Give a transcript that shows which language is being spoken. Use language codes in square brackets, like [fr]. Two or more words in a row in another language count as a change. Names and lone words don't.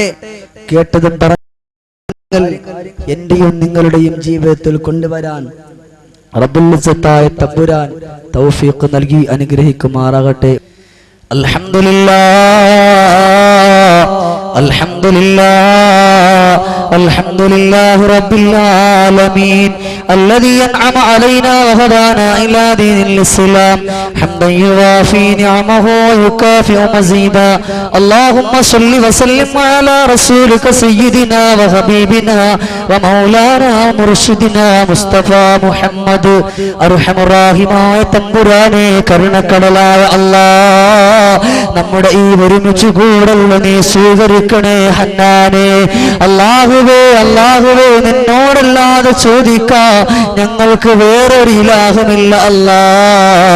[ml] കേട്ടതും എന്റെയും നിങ്ങളുടെയും ജീവിതത്തിൽ കൊണ്ടുവരാൻ റബ്ബുൽ ഇസ്സത്തായ തമ്പുരാൻ തൗഫീഖ് നൽകി അനുഗ്രഹിക്കുമാറാകട്ടെ. [ar] الحمد لله، الحمد لله، الحمد لله رب العالمين الذي أنعم علينا وهدانا إلى دين الإسلام حمدا يوافي نعمه ويكافئ مزيدا. اللهم صل وسلم على رسولك سيدنا وحبيبنا ومولانا مرشدنا مصطفى محمد. أرحم الراحماയ [ml] തമ്പുരാനെ, കരുണക്കടലായ അല്ലാഹ്, നമ്മുടെ ഈ ഒരുമിച്ച് കൂടൽ നീ സ്വീകരിക്കണേ ഹന്നാനെ. അല്ലാഹുവേ, അല്ലാഹുവേ, നിന്നോടല്ലാതെ ചോദിക്കാം ഞങ്ങൾക്ക് വേറൊരു ഇലാഹുമില്ല അല്ലാഹ്.